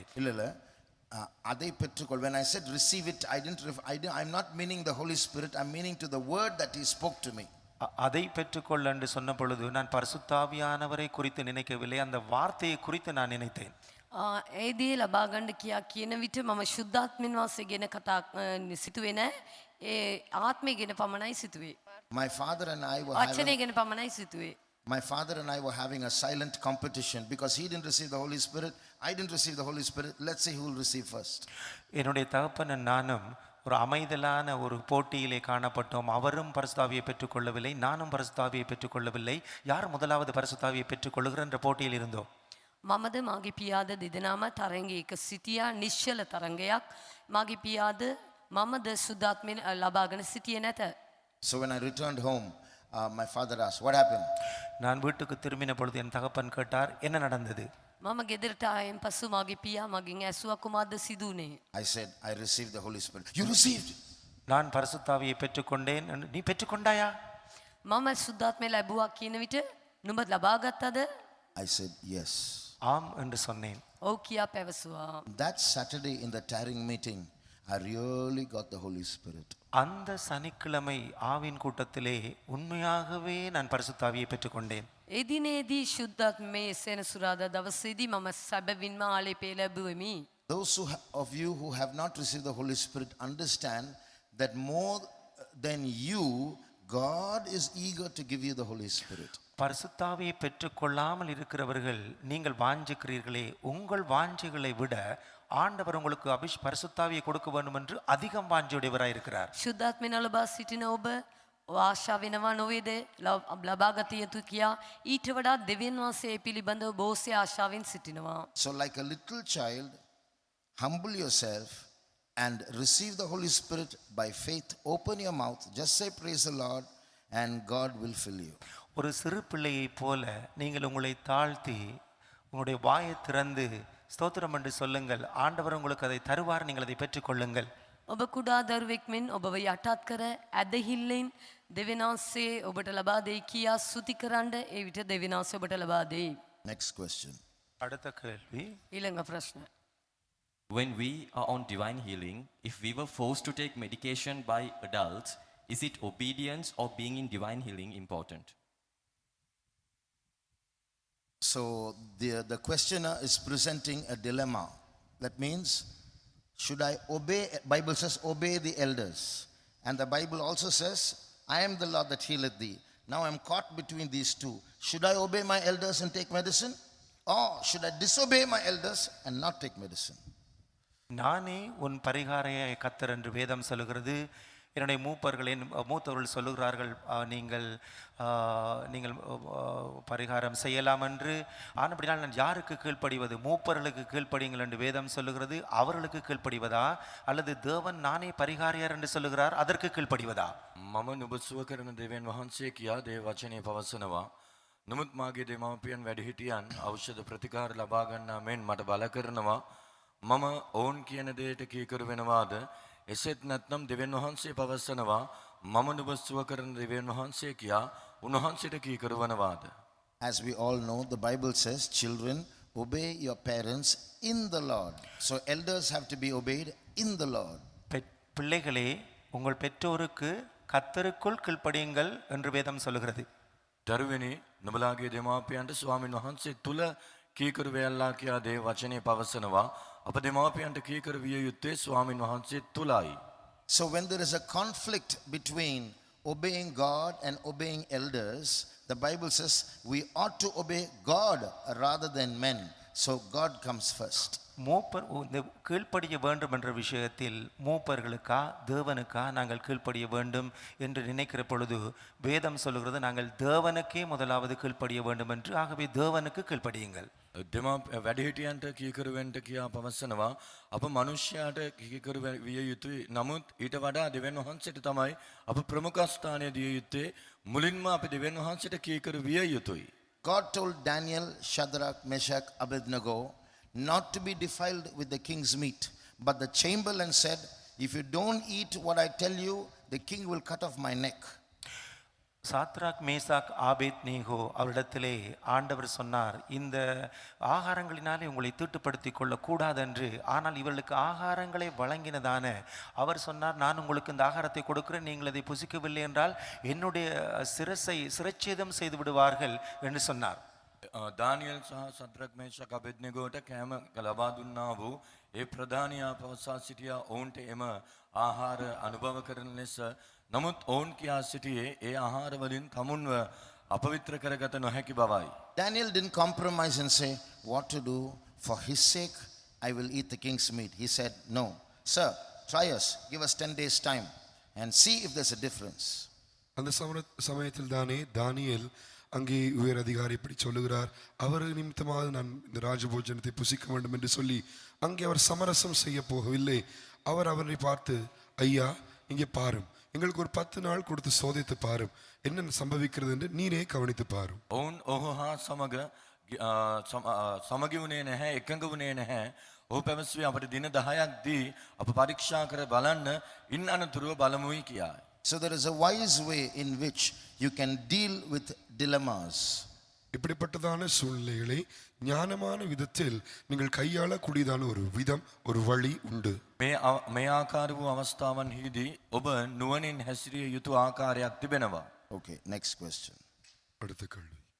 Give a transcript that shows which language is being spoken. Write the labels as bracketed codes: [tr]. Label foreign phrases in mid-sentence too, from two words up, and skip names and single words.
[ta] இல்ல அதை பெற்றுக்கொள். [en] When I said receive it, I'm not meaning the Holy Spirit. I'm meaning to the word that He spoke to me. [ta] அதை பெற்றுக்கொள் என்று சொன்ன பொழுது நான் பரிசுத்த ஆவியானவரை குறித்து நினைக்கவில்லை, அந்த வார்த்தையை குறித்து நான் நினைத்தேன். [si] ඒදී ලබා ගන්න කියා කියන විට මම ශුද්ධාත්මෙන් වාසය ගැන කතා සිතුවේ නැහැ. ඒ ආත්මය ගැන පමණයි සිතුවේ. [en] My father and I were [si] වචනය ගැන පමණයි සිතුවේ. [en] My father and I were having a silent competition because he didn't receive the Holy Spirit. I didn't receive the Holy Spirit. Let's see who will receive first. [ta] என்னுடைய தகப்பனும் நானும் ஒரு அமைதலான ஒரு போட்டியிலே காணப்பட்டோம். அவரும் பரிசுத்தாவியை பெற்றுக்கொள்ளவில்லை, நானும் பரிசுத்தாவியை பெற்றுக்கொள்ளவில்லை. யார் முதலாவது பரிசுத்தாவியை பெற்றுக்கொள்ளுகிற என்ற போட்டியில் இருந்தோம். [si] මමද මගේ පියාද දෙදෙනාම තරංගයක සිටියා, නිශ්චල තරංගයක්. මගේ පියාද මමද සුද්ධාත්මයෙන් ලබාගෙන සිටියේ නැත. [en] So when I returned home, my father asked, what happened? [ta] நான் வீட்டுக்கு திரும்பின பொழுது என் தகப்பன் கேட்டார், என்ன நடந்தது? [si] මම ගෙදරට ආයෙන් පසු මගේ පියා මගෙන් ඇසුවා කුමක්ද සිදුනේ? [en] I said, I received the Holy Spirit. You received? [ta] நான் பரிசுத்தாவியை பெற்றுக்கொண்டேன். நீ பெற்றுக்கொண்டாயா? [si] මම සුද්ධාත්මය ලැබුවා කියන විට නුඹ ලබා ගත්තද? [en] I said, yes. [ta] ஆம் என்று சொன்னேன். [si] ඔව් කියා පැවසුවා. [en] That Saturday in the tarrying meeting, I really got the Holy Spirit. [ta] அந்த சனிக்கிழமை ஆவின் கூட்டத்திலே உண்மையாகவே நான் பரிசுத்தாவியை பெற்றுக்கொண்டேன். [si] එදිනේදී ශුද්ධාත්මයේ සෙනසුරාදා දවසේදී මම සැබවින්ම ආලේපය ලැබුවෙමි. [en] Those of you who have not received the Holy Spirit understand that more than you, God is eager to give you the Holy Spirit. [ta] பரிசுத்தாவியை பெற்றுக்கொள்ளாமல் இருக்கிறவர்கள், நீங்கள் வாஞ்சிக்கிறீர்களே, உங்கள் வாஞ்சிகளை விட ஆண்டவர் உங்களுக்கு பரிசுத்தாவியை கொடுக்க வேண்டும் என்று அதிகம் வாஞ்சியுடையவராய் இருக்கிறார். [si] ශුද්ධාත්මය ලබා සිටින ඔබ ආශා වෙනවා නොවේද? ලබා ගත යුතු කියා ඊට වඩා දෙවියන් වහන්සේ පිළිබඳව බොහෝසේ ආශාවෙන් සිටිනවා. [en] So like a little child, humble yourself and receive the Holy Spirit by faith. Open your mouth, just say praise the Lord and God will fill you. [ta] ஒரு சிறு பிள்ளையைப் போல நீங்கள் உங்களை தாழ்த்தி உங்களுடைய வாயை திறந்து ஸ்தோத்திரம் என்று சொல்லுங்கள். ஆண்டவர் உங்களுக்கு அதை தருவார், நீங்கள் அதை பெற்றுக்கொள்ளுங்கள். [si] ඔබ කුඩා දරුවෙක් මෙන් ඔබව යටත් කර ඇදහිල්ලෙන් දෙවියන් වහන්සේ ඔබට ලබා දෙයි කියා ස්තුති කරන්න. ඒ විට දෙවියන් වහන්සේ ඔබට ලබා දෙයි. [en] Next question. [ta] அடுத்த கேள்வி. [si] ඊළඟ ප්‍රශ්න. [en] When we are on divine healing, if we were forced to take medication by adults, is it obedience or being in divine healing important? So the questioner is presenting a dilemma. That means, should I obey? Bible says obey the elders, and the Bible also says, I am the Lord that healeth thee. Now I'm caught between these two. Should I obey my elders and take medicine, or should I disobey my elders and not take medicine? [ta] நானே உன் பரிகாரையை கத்தர் என்று வேதம் சொல்லுகிறது. என்னுடைய மூத்தவர்கள் சொல்லுகிறார்கள், நீங்கள் பரிகாரம் செய்யலாம் என்று. ஆனபடினால் நான் யாருக்கு கீழ்ப்படிவது? மூப்பர்களுக்கு கீழ்ப்படியுங்கள் என்று வேதம் சொல்லுகிறது. அவர்களுக்கு கீழ்ப்படிவதா, அல்லது தேவன் நானே பரிகாரியார் என்று சொல்லுகிறார் அதற்கு கீழ்ப்படிவதா? [si] මම නුඹ සුව කරන දෙවියන් වහන්සේ කියා දේව වචනේ පවසනවා. නමුත් මාගේ දෙමාපියන් වැඩිහිටියන් ඖෂධ ප්‍රතිකාර ලබා ගන්නා මෙන් මට බල කරනවා. මම ඔවුන් කියන දෙයට කීකරු වෙනවාද? එසේත් නැත්නම් දෙවියන් වහන්සේ පවසනවා මම නුඹ සුව කරන දෙවියන් වහන්සේ කියා උන්වහන්සේට කීකරු වනවාද? [en] As we all know, the Bible says, children, obey your parents in the Lord. So elders have to be obeyed in the Lord. [ta] பிள்ளைகளே, உங்கள் பெற்றோருக்கு கத்தருக்குள் கீழ்ப்படியுங்கள் என்று வேதம் சொல்லுகிறது. [si] දරුවනේ, නුඹලාගේ දෙමාපියන්ට ස්වාමීන් වහන්සේ තුල කීකරු වෙයල්ලා කියා දේව වචනේ පවසනවා. අප දෙමාපියන්ට කීකරු විය යුත්තේ ස්වාමීන් වහන්සේ තුලයි. [en] So when there is a conflict between obeying God and obeying elders, the Bible says we ought to obey God rather than men. So God comes first. [ta] இந்த கீழ்ப்படிய வேண்டும் என்ற விஷயத்தில் மூப்பர்களுக்கா தேவனுக்கா நாங்கள் கீழ்ப்படிய வேண்டும் என்று நினைக்கிற பொழுது வேதம் சொல்லுகிறது நாங்கள் தேவனுக்கே முதலாவது கீழ்ப்படிய வேண்டும் என்று. ஆகவே தேவனுக்கு கீழ்ப்படியுங்கள். [si] වැඩිහිටියන්ට කීකරු වෙන්න කියා පවසනවා. අප මනුෂ්‍යයාට කීකරු විය යුතුයි. නමුත් ඊට වඩා දෙවියන් වහන්සේට තමයි අප ප්‍රමුඛ ස්ථානය දිය යුත්තේ. මුලින්ම අපි දෙවියන් වහන්සේට කීකරු විය යුතුයි. [en] God told Daniel, Shadrach, Meshach, Abednego not to be defiled with the king's meat. But the chamberlain said, if you don't eat what I tell you, the king will cut off my neck. [ta] சாத்ராக் மேசாக் ஆபேத்நேகோ அவரிடத்திலே ஆண்டவர் சொன்னார், இந்த ஆகாரங்களினாலே உங்களை தீட்டுப்படுத்தி கொள்ளக்கூடாதென்று. ஆனால் இவர்களுக்கு ஆகாரங்களை வழங்கினதான அவர் சொன்னார், நான் உங்களுக்கு இந்த ஆகாரத்தை கொடுக்கிறேன், நீங்கள் அதை புசிக்கவில்லை என்றால் என்னுடைய சிரச்சேதம் செய்து விடுவார்கள் என்று சொன்னார். [si] දානියල් සහ සද්රක් මේෂක් අබෙද්නෙගෝට කෑම ලබා දුන්නා වූ ඒ ප්‍රධානියා පවසා සිටියා ඔවුන්ට එම ආහාර අනුභව කරන ලෙස. නමුත් ඔවුන් කියා සිටියේ ඒ ආහාර වලින් තමුන්ව අපවිත්‍ර කරගත නොහැකි බවයි. [en] Daniel didn't compromise and say, what to do? For his sake, I will eat the king's meat. He said, no. Sir, try us. Give us 10 days time and see if there's a difference. [ta] அந்த சமயத்தில் தானே தானியேல் அங்கே உயர் அதிகாரி இப்படி சொல்லுகிறார், அவர் நிமித்தமாக நான் இந்த ராஜபோஜனத்தை புசிக்க வேண்டும் என்று சொல்லி அங்கே அவர் சமரசம் செய்ய போகவில்லை. அவர் அவரை பார்த்து, ஐயா இங்கே பாரும், எங்களுக்கு ஒரு 10 நாள் கொடுத்து சோதித்து பாரும், என்ன சம்பவிக்கிறது என்று நீரே கவனித்து பாரும். [si] ඔවුන් ඔහු හා සමග සමගි වුණේ නැහැ, එකඟ වුණේ නැහැ. ඔහු පැවසුවේ අපට දින 10ක් දී අප පරීක්ෂා කර බලන්න, ඉන් අනතුරුව බලමුයි කියායි. [en] So there is a wise way in which you can deal with dilemmas. [ta] இப்படிப்பட்டதான சூழ்நிலைகளை ஞானமான விதத்தில் நீங்கள் கையாளக்கூடியதான ஒரு விதம், ஒரு வழி உண்டு. [si] මේ ආකාර වූ අවස්ථාවන්හිදී ඔබ නුවණින් හැසිරිය යුතු ආකාරයක් තිබෙනවා. [en] Okay, next question. [ta] அடுத்த கேள்வி.